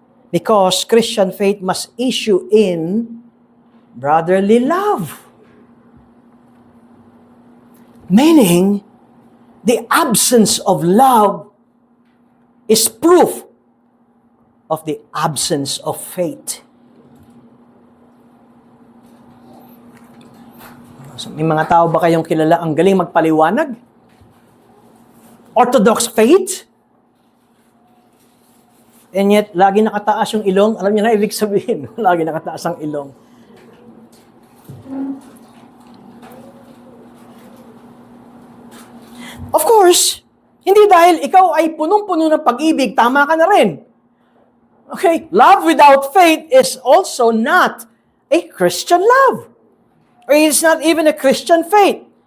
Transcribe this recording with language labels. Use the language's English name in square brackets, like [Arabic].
[English] Because Christian faith must issue in brotherly love. Meaning, the absence of love is proof of the absence of faith. [Filipino] So, may mga tao ba kayong kilala ang galing magpaliwanag? [English] Orthodox faith? And yet, [Filipino] lagi nakataas yung ilong. Alam niyo na ibig sabihin, lagi nakataas ang ilong. [English] Of course, [Filipino] hindi dahil ikaw ay punong-puno ng pag-ibig, tama ka na rin. [English] Okay, love without faith is also not a Christian love. Or it's not even a Christian faith.